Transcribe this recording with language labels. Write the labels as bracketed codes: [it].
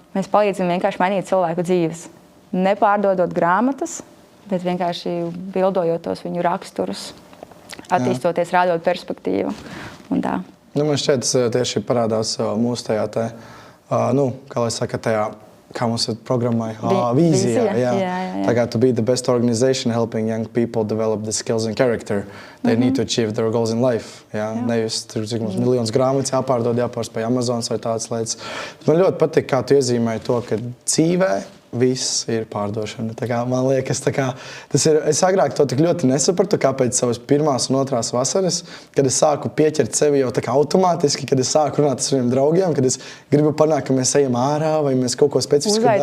[lv] Mēs palīdzam vienkārši mainīt cilvēku dzīves. Nepārdodot grāmatas, bet vienkārši bildojot tos viņu raksturus, attīstoties, rādot perspektīvu. Un tā. Man šķiet, tas tieši parādās mūsu tajā, kā lai saka, tajā kā mums ir programmai, Vīzija, vīzija. jā. Tā kā [en] to be the best organization helping young people develop the skills and character they need to achieve their goals in life. [lv] Jā. Nevis tur, cik mums miljonus grāmatas jāpārdod, jāpārspēj Amazonas vai tādas lietas. Man ļoti patīk, kā tu iezīmēji to, ka dzīvē viss ir pārdošana. Tā kā, man liekas, tas ir. Es agrāk to tik ļoti nesapratu, kāpēc savas pirmās un otrās vasaras, kad es sāku pieķert sevi jau tā kā automātiski, kad es sāku runāt ar saviem draugiem, kad es gribu panākt, ka mēs ejam ārā vai mēs kaut ko specifisku darām.